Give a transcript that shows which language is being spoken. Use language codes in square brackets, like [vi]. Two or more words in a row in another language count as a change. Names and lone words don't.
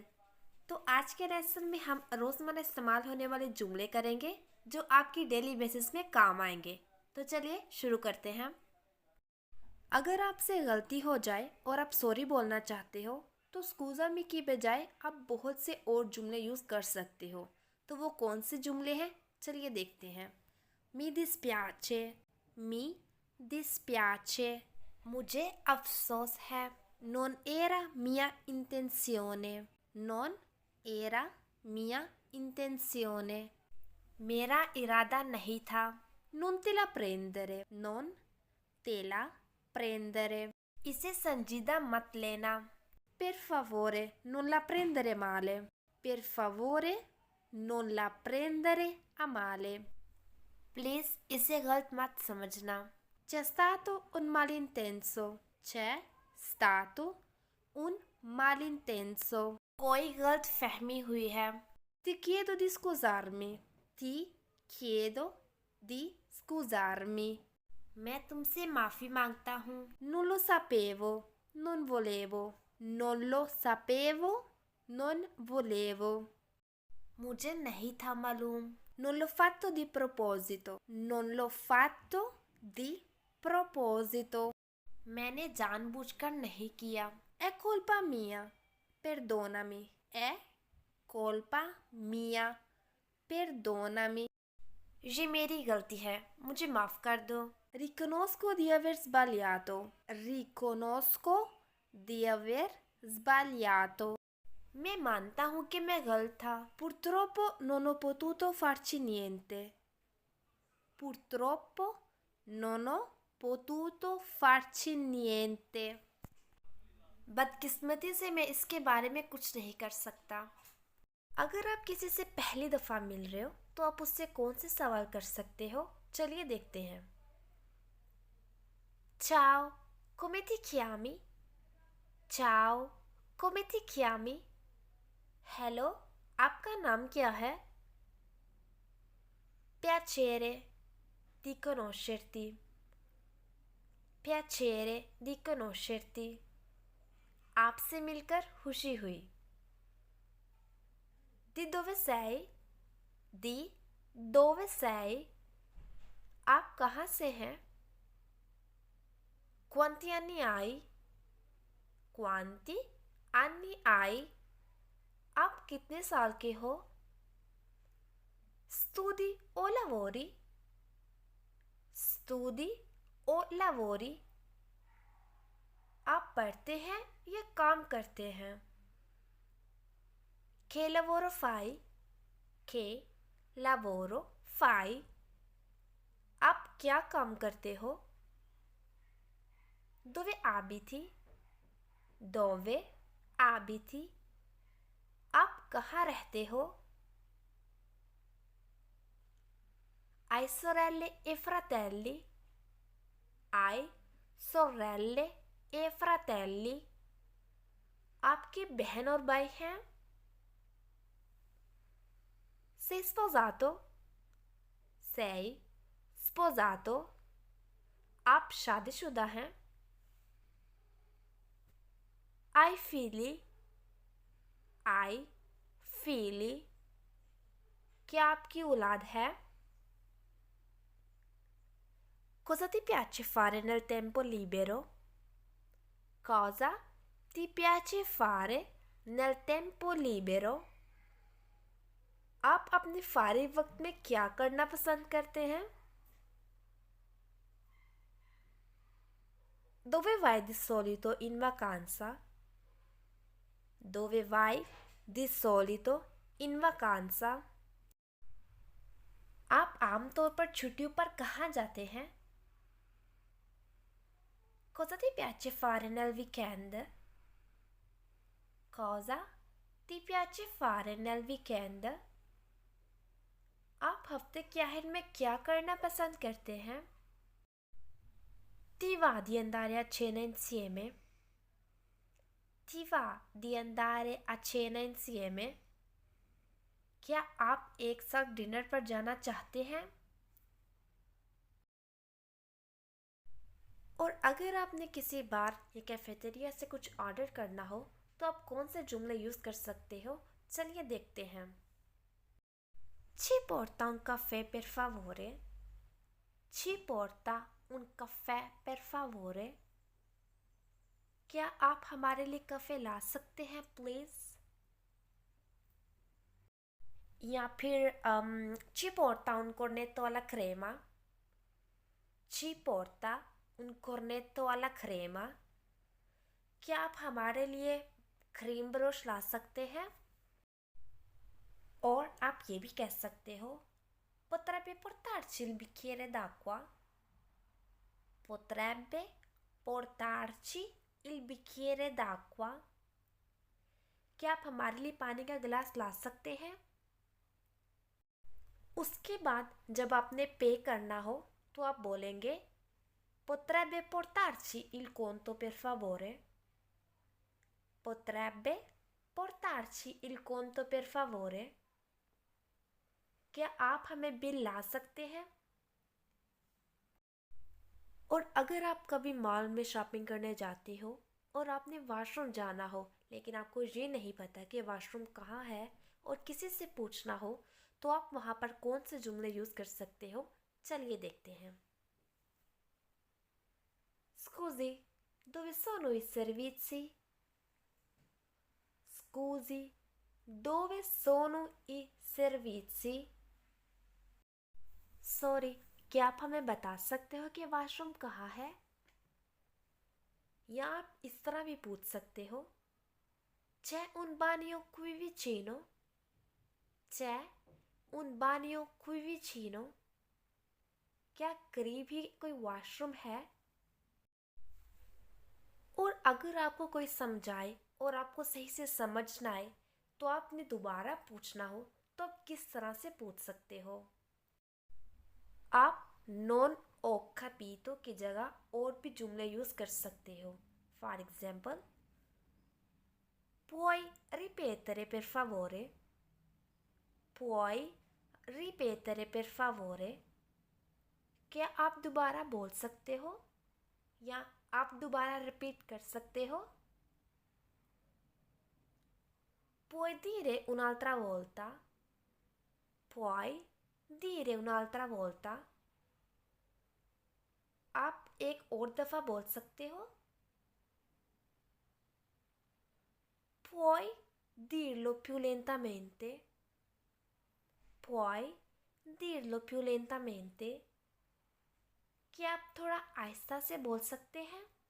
[hi] तो आज के लेसन में हम रोज़मर्रा इस्तेमाल होने वाले जुमले करेंगे जो आपकी [en] daily basis [hi] में काम आएंगे। तो चलिए शुरू करते हैं। अगर आपसे गलती हो जाए और आप सॉरी बोलना चाहते हो तो [it] scusa mi [hi] की बजाय आप बहुत से और जुमले यूज़ कर सकते हो। तो वो कौन से जुमले हैं, चलिए देखते हैं। [it] mi dispiace, mi dispiace, [hi] मुझे अफसोस है। [it] Non era mia intenzione, non era mia intenzione, [hi] मेरा इरादा नहीं था। [it] Non te la prendere, non te la prendere, [hi] इसे संजीदा मत लेना। [it] Per favore non la prendere male, per favore non la prendere a male, [hi] प्लीज़ इसे गलत मत समझना। [it] C'è stato un malintenso, c'è stato un malintenso, [hi] कोई गलत फहमी हुई है। [it] Ti chiedo di scusarmi, ti chiedo di scusarmi, [hi] मैं तुमसे माफ़ी मांगता हूँ। [it] Non lo sapevo, non volevo, non lo sapevo, non volevo, [hi] मुझे नहीं था मालूम। [it] Non l'ho fatto di proposito, non l'ho fatto di proposito, [hi] मैंने जानबूझकर नहीं किया। [it] È colpa mia, perdonami, è colpa mia, perdonami, [hi] ये मेरी गलती है, मुझे माफ़ कर दो। [it] Riconosco di aver sbagliato, riconosco di aver sbagliato, [hi] मैं मानता हूँ कि मैं गलत था। [it] Purtroppo non ho potuto farci niente, purtroppo non ho potuto farci niente, [hi] बदकिस्मती से मैं इसके बारे में कुछ नहीं कर सकता। अगर आप किसी से पहली दफ़ा मिल रहे हो तो आप उससे कौन से सवाल कर सकते हो, चलिए देखते हैं। [it] Ciao, come ti chiami? Ciao, come ti chiami? [hi] हेलो, आपका नाम क्या है? [it] Piacere di conoscerti, piacere di conoscerti, [hi] आपसे मिलकर खुशी हुई। [it] Di dove sei? Di dove sei? [hi] आप कहाँ से हैं? [it] Quanti anni hai? Quanti anni hai? [hi] आप कितने साल के हो? [it] Studi o lavori? Studi o lavori? [hi] आप पढ़ते हैं या काम करते हैं? [it] Che lavoro fai? Che lavoro fai? [hi] आप क्या काम करते हो? [it] Dove abiti? Dove abiti? [hi] आप कहाँ रहते हो? [it] Hai sorelle e fratelli? Hai sorelle e fratelli? [hi] आपके बहन और भाई हैं? [it] Sei sposato? Sei sposato? [hi] आप शादीशुदा हैं? [it] Hai figli? Hai figli? [hi] क्या आपकी औलाद है? [it] Cosa ti piace fare nel tempo libero? Cosa ti piace fare nel tempo libero? [hi] आप अपने फारिग वक्त में क्या करना पसंद करते हैं? [it] Dove vai di solito in vacanza? Dove vai di solito in vacanza? [hi] आप आमतौर पर छुट्टियों पर कहाँ जाते हैं? [it] Cosa ti piace fare nel weekend? Cosa ti piace fare nel weekend? [hi] आप हफ्ते के आखिर में क्या करना पसंद करते हैं? [it] Ti va di andare a cena insieme? Ti va di andare a cena insieme? [hi] क्या आप एक साथ डिनर पर जाना चाहते हैं? और अगर आपने किसी बार या कैफेटेरिया से कुछ ऑर्डर करना हो तो आप कौन से जुमले यूज़ कर सकते हो, चलिए देखते हैं। [it] Ci porta un caffè per favore? Ci porta un caffè per favore? [hi] क्या आप हमारे लिए कफ़े ला सकते हैं प्लीज़? या फिर [it] ci porta un cornetto alla crema? Ci porta un cornetto alla crema? [hi] क्या आप हमारे लिए क्रीम ब्रश ला सकते हैं? और आप ये भी कह सकते हो, [it] potrebbe portarci il bicchiere d'acqua? Potrebbe portarci il bicchiere d'acqua? [hi] क्या आप हमारे लिए पानी का गिलास ला सकते हैं? उसके बाद जब आपने पे करना हो तो आप बोलेंगे [it] potrebbe portarci il conto per favore? Potrebbe portarci il conto per favore? [hi] क्या आप हमें बिल ला सकते हैं? और अगर आप कभी मॉल में शॉपिंग करने जाते हो और आपने वॉशरूम जाना हो लेकिन आपको ये नहीं पता कि वॉशरूम कहाँ है और किसी से पूछना हो तो आप वहाँ पर कौन से जुमले यूज़ कर सकते हो, चलिए देखते हैं। [it] Scusi, dove sono i servizi? Scusi, dove sono i servizi? [hi] सॉरी, क्या आप हमें बता सकते हो कि वॉशरूम कहाँ है? या आप इस तरह भी पूछ सकते हो, [it] c'è un bagno qui vicino? c'è un bagno qui vicino? [hi] क्या करीब ही कोई वॉशरूम है? और अगर आपको कोई समझाए और आपको सही से समझ ना आए तो आपने दोबारा पूछना हो तो आप किस तरह से पूछ सकते हो? आप [it] non ho capito [hi] की जगह और भी जुमले यूज़ कर सकते हो। [en] for example, [it] puoi ripetere per favore? Puoi ripetere per favore? [hi] क्या आप दोबारा बोल सकते हो या आप दोबारा रिपीट कर सकते हो? [it] Puoi dire un'altra volta? Puoi dire un'altra volta? [hi] आप एक और दफ़ा बोल सकते हो? [it] Puoi dirlo più lentamente? Puoi dirlo più lentamente? [hi] क्या आप थोड़ा आहिस्ता से बोल सकते हैं?